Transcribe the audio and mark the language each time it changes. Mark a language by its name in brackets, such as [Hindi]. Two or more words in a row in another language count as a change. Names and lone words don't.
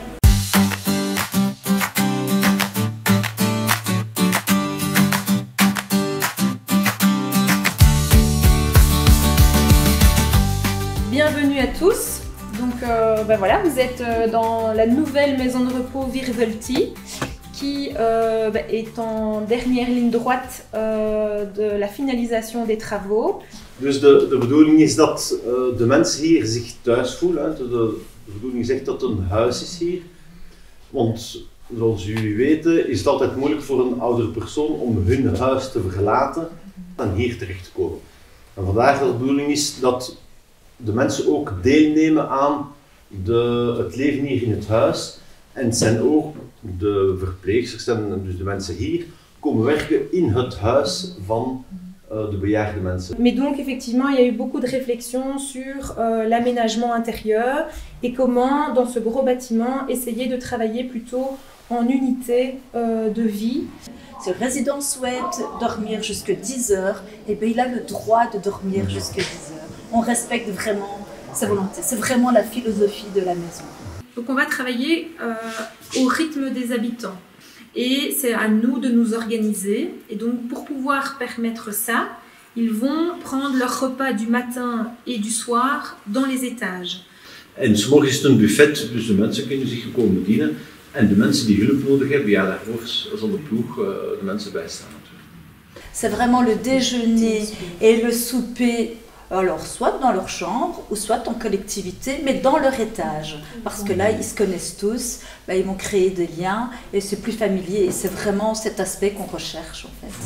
[French] Bienvenue à tous. Donc voilà, vous êtes dans la nouvelle maison de repos Virvelti qui est en dernière ligne droite de la finalisation des travaux. [Dutch] Dus de bedoeling is dat de mensen hier zich thuis voelen. De bedoeling is echt dat het een huis is hier. Want zoals jullie weten is het altijd moeilijk voor een oudere persoon om hun huis te verlaten en hier terecht te komen. En vandaar dat de bedoeling is dat de mensen ook deelnemen aan het leven hier in het huis. En het zijn ook de verpleegsters en dus de mensen hier komen werken in het huis van de bejaarde mensen. [French] Mais donc effectivement il y a eu beaucoup de réflexions sur l'aménagement intérieur et comment dans ce gros bâtiment essayer de travailler plutôt en unité de vie. Si le résident souhaite dormir jusqu'à 10 heures, eh bien, il a le droit de dormir jusqu'à 10 heures. On respecte vraiment sa volonté. C'est vraiment la philosophie de la maison. Donc on va travailler au rythme des habitants et c'est à nous de nous organiser. Et donc pour pouvoir permettre ça, ils vont prendre leur repas du matin et du soir dans les étages. [Dutch] En 's morgens is het een buffet, dus de mensen kunnen zich komen bedienen. En de mensen die hulp nodig hebben, ja, daarvoor zal de ploeg de mensen bijstaan natuurlijk. [French] C'est vraiment le déjeuner et le souper, alors soit dans leur chambre ou soit en collectivité, mais dans leur étage. Parce que là, ils se connaissent tous, là, ils vont créer des liens et c'est plus familier. Et c'est vraiment cet aspect qu'on recherche en fait.